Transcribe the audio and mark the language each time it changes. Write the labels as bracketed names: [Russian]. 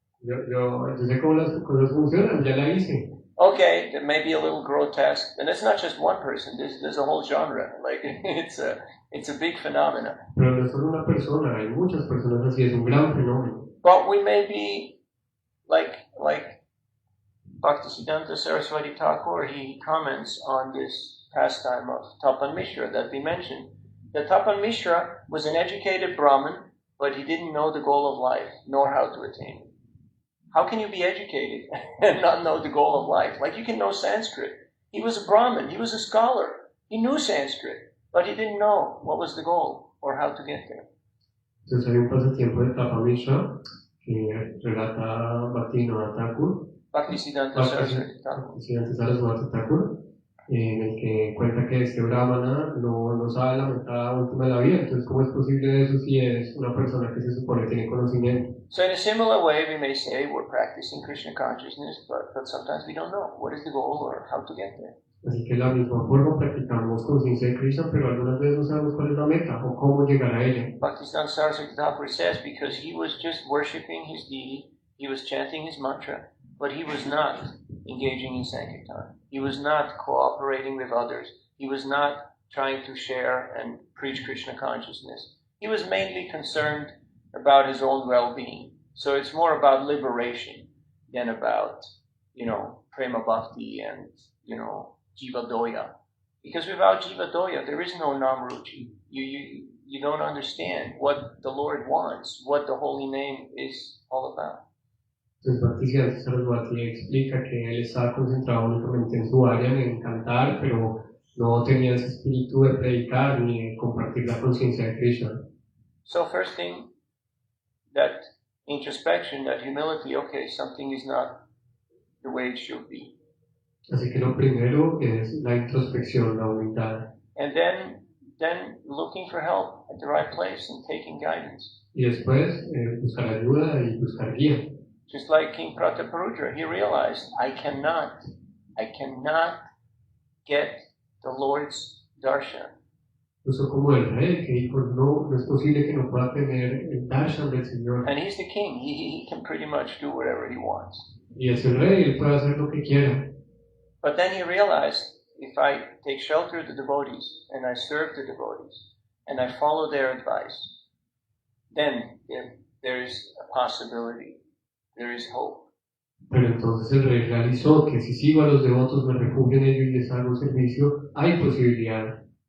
[Spanish] Yo sé cómo las cosas funcionan, ya la hice. [English] Okay, that may be a little grotesque, and it's not just one person. There's a whole genre. Like it's a big phenomenon. [Spanish] Pero no es solo una persona, hay muchas personas así, es un gran fenómeno. [English] But we may be like Bhaktisiddhanta Saraswati Thakur. He comments on this pastime of Tapan Mishra that we mentioned. That Tapan Mishra was an educated Brahmin, but he didn't know the goal of life nor how to attain it. How can you be educated and not know the goal of life? Like you can know Sanskrit. He was a Brahmin. He was a scholar. He knew Sanskrit, but he didn't know what was the goal or how to get there. [Spanish] Entonces hay un pasatiempo de Tapan Mishra que relata Bhaktisiddhanta Thakur. Bhaktisiddhanta Saraswati Thakur. Bhaktisiddhanta Saraswati Thakur. en el que cuenta que este brahmana no sabe la meta última de la vida. Entonces, ¿cómo es posible eso si es una persona que se supone tiene conocimiento? [English] So in a similar way, we may say we're practicing Krishna consciousness, but sometimes we don't know what is the goal or how to get there. [Spanish] Así que de la misma forma practicamos conciencia de Krishna, pero algunas veces no sabemos cuál es la meta o cómo llegar a ella. [English] Bhaktisiddhanta Saraswati Thakur says because he was just worshipping his deity, he was chanting his mantra, but he was not engaging in Sankirtan. He was not cooperating with others. He was not trying to share and preach Krishna consciousness. He was mainly concerned about his own well-being. So it's more about liberation than about, prema bhakti and, jiva doya. Because without jiva doya, there is no namruchi. You don't understand what the Lord wants, what the holy name is all about. [Spanish] Entonces, Bhaktisiddhanta Saraswati explica que él estaba concentrado únicamente en su área, en cantar, pero no tenía ese espíritu de predicar ni de compartir la conciencia de Krishna. [English] So first thing, that introspection, that humility, okay, something is not the way it should be. [Spanish] Así que lo primero es la introspección, la humildad. [English] And then looking for help at the right place and taking guidance. [Spanish] Y después buscar ayuda y buscar guía. [English] Just like King Prataparudra, he realized, I cannot get the Lord's darshan. [Spanish] Justo como el rey que dijo, no es posible que no pueda tener el darshan del Señor. [English] And he's the king. He can pretty much do whatever he wants. [Spanish] Y es el rey, él puede hacer lo que quiera. [English] But then he realized, if I take shelter of the devotees, and I serve the devotees, and I follow their advice, then there is a possibility, there is hope. [Spanish] Pero entonces el rey realizó que si sigo a los devotos, me refugio en ellos y les hago servicio, hay posibilidad.